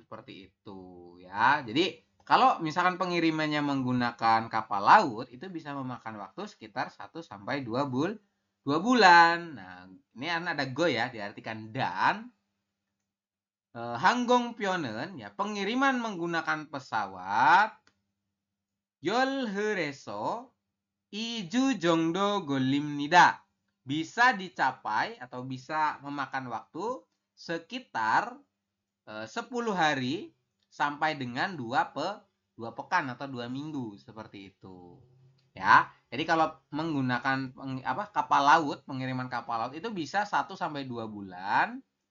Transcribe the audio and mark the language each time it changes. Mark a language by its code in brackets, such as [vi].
[id] Seperti itu ya. Jadi kalau misalkan pengirimannya menggunakan kapal laut, itu bisa memakan waktu sekitar 1 sampai 2 bulan. Nah, ini ada go ya, diartikan dan. 항공편은 ya, pengiriman menggunakan pesawat. [ko] 열흘에서 2주 정도 걸립니다. [id] Bisa dicapai atau bisa memakan waktu sekitar 10 hari sampai dengan 2 pekan atau 2 minggu, seperti itu. Ya. Jadi kalau menggunakan kapal laut, pengiriman kapal laut itu bisa 1 sampai 2 bulan.